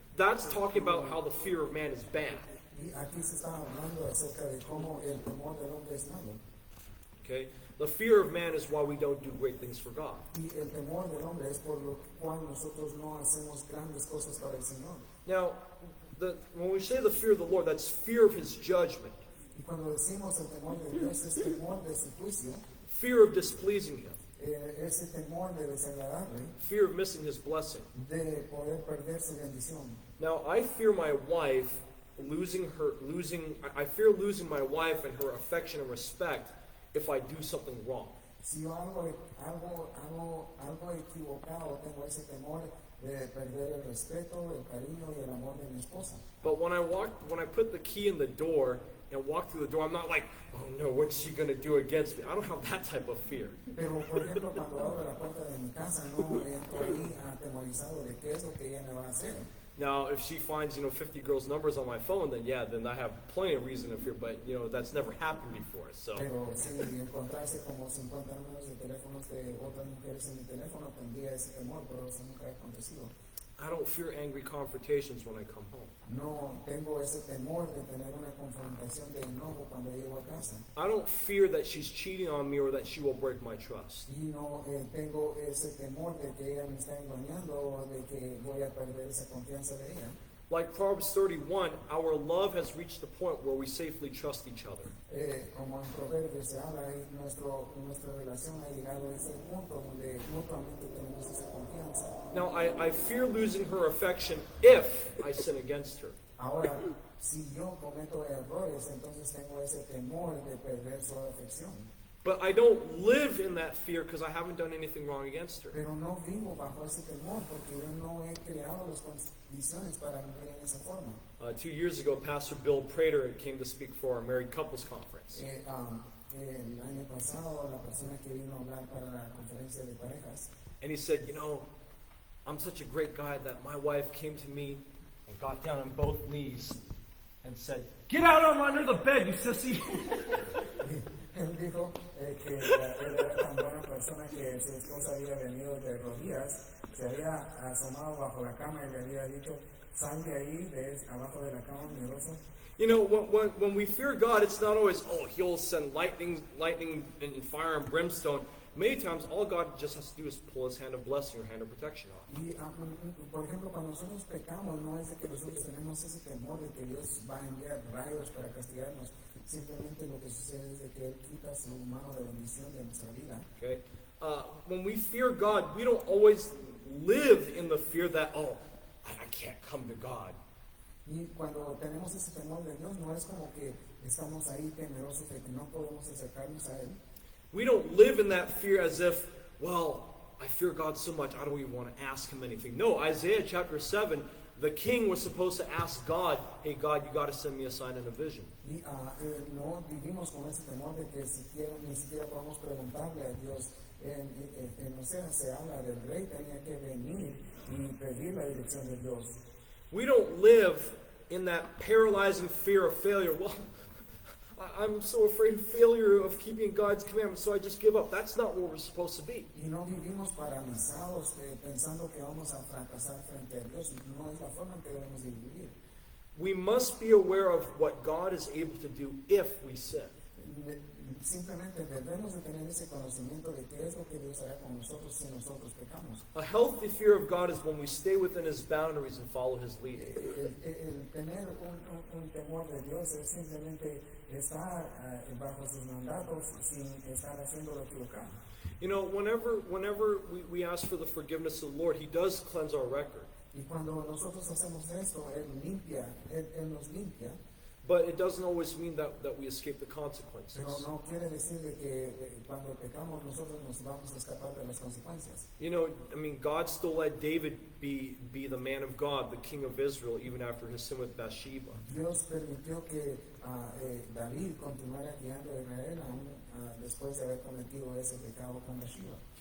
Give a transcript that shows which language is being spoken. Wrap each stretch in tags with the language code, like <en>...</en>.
<en>That's talking about how the fear of man is bad.</en> <es>Y aquí se está hablando acerca de cómo el temor del hombre es malo. Okay?</es> <en>The fear of man is why we don't do great things for God.</en> <es>Y el temor del hombre es por lo cual nosotros no hacemos grandes cosas para el Señor.</es> <en>Now, when we say the fear of the Lord, that's fear of His judgment.</en> <es>Y cuando decimos el temor de Dios es temor de su juicio,</es> <en>Fear of displeasing Him.</en> <es>Ese temor de desagradarle,</es> <en>Fear of missing His blessing.</en> <es>de poder perder su bendición.</es> <en>Now, I fear my wife I fear losing my wife and her affection and respect if I do something wrong.</en> <es>Si yo hago algo equivocado, tengo ese temor de perder el respeto, el cariño y el amor de mi esposa.</es> <en>But when I put the key in the door and walk through the door, I'm not like, oh no, what's she going to do against me? I don't have that type of fear.</en> <es>Pero, por ejemplo, cuando abro la puerta de mi casa, no entro ahí atemorizado de qué es lo que ella me va a hacer.</es> <en>Now, if she finds, 50 girls' numbers on my phone, then I have plenty of reason to fear, but, that's never happened before, so.</en> <es>Pero si encontrase como 50 números de teléfonos de otras mujeres en mi teléfono, tendría ese temor, pero eso nunca ha acontecido.</es> <en>I don't fear angry confrontations when I come home.</en> <es>No tengo ese temor de tener una confrontación de enojo cuando llego a casa.</es> <en>I don't fear that she's cheating on me or that she will break my trust.</en> <es>Y no tengo ese temor de que ella me está engañando o de que voy a perder esa confianza de ella.</es> <en>Like Proverbs 31, our love has reached the point where we safely trust each other.</en> <es>Como en Proverbios se habla, nuestra relación ha llegado a ese punto donde mutuamente tenemos esa confianza.</es> <en>Now, I fear losing her affection if I sin against her.</en> <es>Ahora, si yo cometo errores, entonces tengo ese temor de perder su afección.</es> <en>But I don't live in that fear because I haven't done anything wrong against her.</en> <es>Pero no vivo bajo ese temor porque yo no he creado las condiciones para vivir en esa forma.</es> <en>2 years ago, Pastor Bill Prater came to speak for our married couples conference.</en> <es>El año pasado, la persona que vino a hablar para la conferencia de parejas,</es> <en>And he said, I'm such a great guy that my wife came to me and got down on both knees and said, "Get out from under the bed, you sissy."</en> <es>él dijo que él era tan buena persona que su esposa había venido de rodillas, se había asomado bajo la cama y le había dicho, sal de ahí, de abajo de la cama, miedoso.</es> <en>When we fear God, it's not always, He'll send lightning and fire and brimstone. Many times, all God just has to do is pull His hand of blessing or hand of protection off.</en> <es>Y, por ejemplo, cuando nosotros pecamos, no es de que nosotros tenemos ese temor de que Dios va a enviar rayos para castigarnos. Simplemente lo que sucede es de que Él quita su mano de bendición de nuestra vida.</es> <en>Okay? When we fear God, we don't always live in the fear that, I can't come to God.</en> <es>Y cuando tenemos ese temor de Dios, no es como que estamos ahí temerosos de que no podemos acercarnos a Él.</es> <en>We don't live in that fear as if, I fear God so much, I don't even want to ask Him anything. No, Isaiah chapter 7, the king was supposed to ask God, hey God, you got to send me a sign and a vision.</en> <es>Y no vivimos con ese temor de que ni siquiera podemos preguntarle a Dios. En Oseas se habla del rey tenía que venir y pedir la dirección de Dios.</es> <en>We don't live in that paralyzing fear of failure. I'm so afraid of failure of keeping God's commandments, so I just give up. That's not where we're supposed to be.</en> <es>Y no vivimos paralizados pensando que vamos a fracasar frente a Dios. No es la forma en que debemos de vivir.</es> <en>We must be aware of what God is able to do if we sin.</en> <es>Simplemente debemos de tener ese conocimiento de qué es lo que Dios hará con nosotros si nosotros pecamos.</es> <en>A healthy fear of God is when we stay within His boundaries and follow His leading.</en> <es>El tener un temor de Dios es simplemente estar bajo sus mandatos sin estar haciendo lo equivocado.</es> <en>Whenever we ask for the forgiveness of the Lord, He does cleanse our record.</en> <es>Y cuando nosotros hacemos esto, Él nos limpia.</es> <en>But it doesn't always mean that we escape the consequences.</en> <es>Pero no quiere decir de que cuando pecamos nosotros nos vamos a escapar de las consecuencias.</es> <en>God still let David be the man of God, the king of Israel, even after his sin with Bathsheba.</en> <es>Dios permitió que David continuara guiando a Israel aún después de haber cometido ese pecado con Bathsheba.</es>